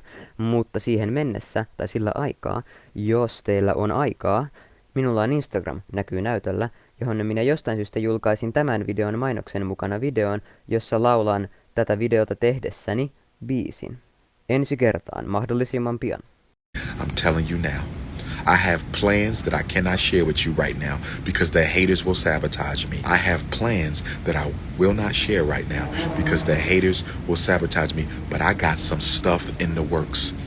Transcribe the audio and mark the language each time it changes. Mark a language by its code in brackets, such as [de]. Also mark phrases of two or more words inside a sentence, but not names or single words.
[fi] Mutta siihen mennessä, tai sillä aikaa, jos teillä on aikaa, minulla on Instagram, näkyy näytöllä, johon minä jostain syystä julkaisin tämän videon mainoksen mukana videon, jossa laulan tätä videota tehdessäni biisin. Ensi kertaan, mahdollisimman pian. [en] I'm telling you now, I have plans that I cannot share with you right now because the haters will sabotage me. I have plans that I will not share right now because the haters will sabotage me, but I got some stuff in the works.